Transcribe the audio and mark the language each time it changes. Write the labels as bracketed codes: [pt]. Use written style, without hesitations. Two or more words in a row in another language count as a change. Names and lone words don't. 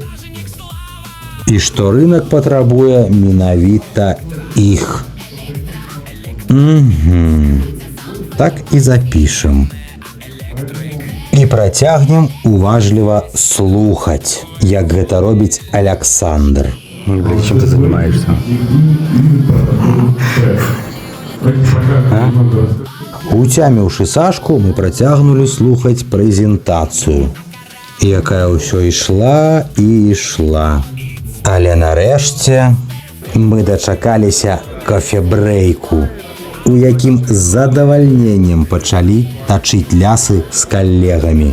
[be] І што рынок патрабуе менавіта іх. Так і запішам. І працягнем уважліва слухаць, як гэта робіць Александр. [ru] Чем ты занимаешься? [be] Уцяміўшы Сашку, мы працягнулі слухаць прэзентацыю, якая ўсё ішла і ішла. Але нарэшце мы дачакаліся кафе-брэйку, у якім з задавальненнем пачалі тачыць лясы з калегамі.